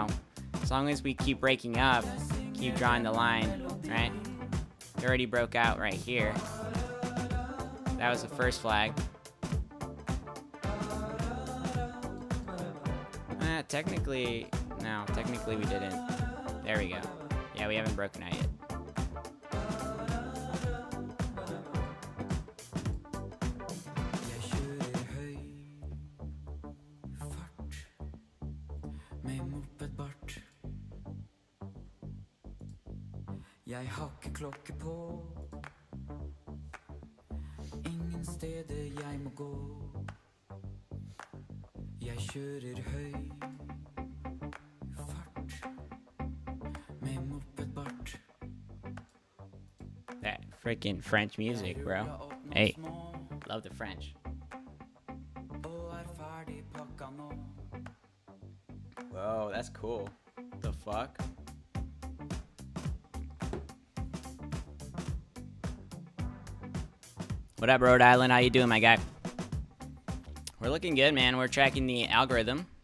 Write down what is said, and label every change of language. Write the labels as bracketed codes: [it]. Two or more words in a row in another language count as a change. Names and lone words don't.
[en] As long as we keep breaking up, keep drawing the line, right? It already broke out right here. That was the first flag. Technically we didn't. There we go. Yeah, we haven't broken out yet. [no] Jeg har ikke klokke på. Ingen steder jeg må gå. Jeg kjører høy fart med mopedbart. [en] That freaking French music, bro. Hey, love the French. [no] Og ferdig pakka nå. [en] Whoa, that's cool. The fuck? What up, Rhode Island? How you doing, my guy? We're looking good, man. We're tracking the algorithm.